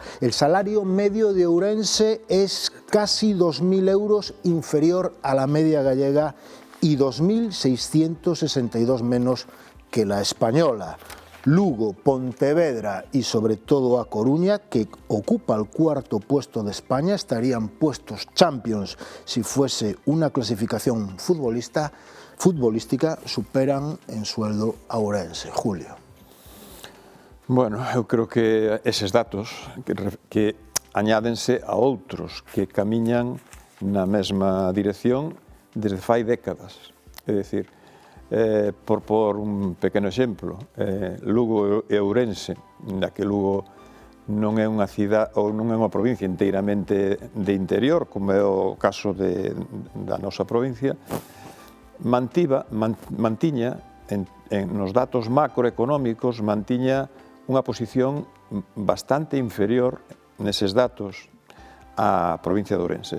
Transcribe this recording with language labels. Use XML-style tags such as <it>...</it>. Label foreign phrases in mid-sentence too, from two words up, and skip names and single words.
<es>El salario medio de Ourense es casi 2.000 euros inferior a la media gallega y 2.662 menos que la española. Lugo, Pontevedra y sobre todo A Coruña, que ocupa el cuarto puesto de España, estarían puestos champions si fuese una clasificación futbolística, superan en sueldo a Ourense. Julio.</es> <gl>Bueno, eu creo que eses datos que añádense a outros que camiñan na mesma dirección desde fai décadas. É dicir, por un pequeno exemplo, Lugo e Ourense, na que Lugo non é unha cidade ou non é unha provincia inteiramente de interior, como é o caso da nosa provincia, mantiña nos datos macroeconómicos unha posición bastante inferior neses datos á provincia de Ourense.</gl>